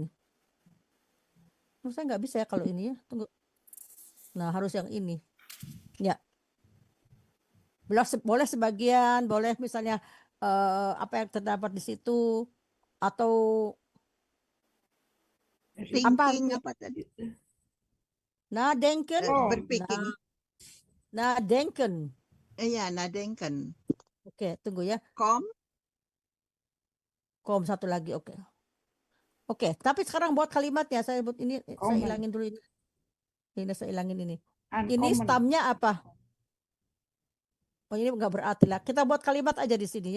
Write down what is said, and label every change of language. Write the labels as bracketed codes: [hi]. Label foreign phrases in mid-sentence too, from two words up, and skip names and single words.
[id] Saya nggak bisa ya kalau ini ya. Tunggu. Nah, harus yang ini. Ya. Boleh sebagian, boleh misalnya apa yang terdapat di situ, atau Thinking apa tadi? nadenken. Berpikir. Nadenken. Iya, nadenken. Oke, tunggu ya. Kom Satu lagi, oke. Oke, tapi sekarang buat kalimatnya saya buat ini, saya hilangin dulu ini. Ini saya hilangin ini. Ini stamnya apa? Oh, ini nggak berarti lah. Kita buat kalimat aja di sini ya.